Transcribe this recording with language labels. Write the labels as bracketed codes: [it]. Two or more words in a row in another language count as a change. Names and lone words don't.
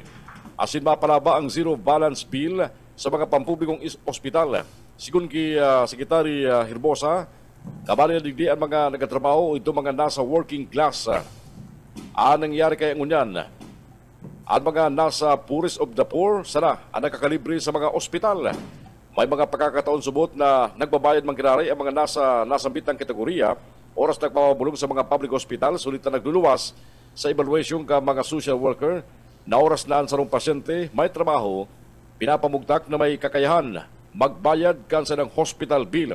[bik] Asin mapalaba ang zero balance bill sa mga pampublikong ospital. Sigun kay Secretary Herbosa, kabali na digdi ang mga nagatrabaho ito mga nasa [en] working class. [bik] Nangyari kaya ngunyan. Ang mga nasa [en] poorest of the poor, [bik] sana ang nakakalibre sa mga ospital. May mga pagkakataon subot na nagbabayad mang kinaray ang mga nasambit ng kategorya, oras nagpapabulong sa mga [en] public hospital, [bik] sulit na nagluluwas sa evaluation ka mga [en] social worker, [bik] na oras na ang sarong pasyente, may trabaho, pinapamugtak na may kakayahan, magbayad kansa ng [en] hospital bill.